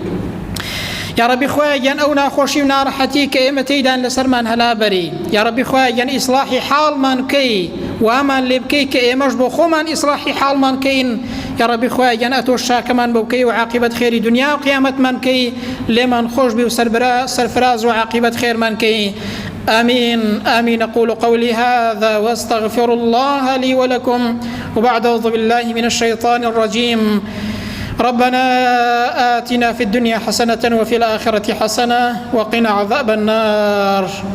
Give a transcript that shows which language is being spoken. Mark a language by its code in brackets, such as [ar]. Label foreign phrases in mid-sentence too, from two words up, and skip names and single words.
[ckb] یا ڕەبی خۆی گیان ئەو ناخۆشی و ناڕەحەتی کە ئێمە تێیدان لەسەرمان هەلابەری. یا ڕەبی خۆی گیان ئیسلاحی حاڵمان بکەی، وامان لێ بکەی کە ئێمەش بۆ خۆمان ئیسلاحی حاڵمان کەین. یا ڕەبی خۆی گیان ئەتۆ شاکەمان بۆ بکەی و عاقبەت خێری دنیا و قیامەتمان کەی، لێمان خۆش بی و سەرفراز و عاقبەت خێرمان کەی. [ar] آمين آمين. أقول قولي هذا وأستغفر الله لي ولكم وبعد أعوذ بالله من الشيطان الرجيم. ربنا آتنا في الدنيا حسنة وفي الآخرة حسنة وقنا عذاب النار.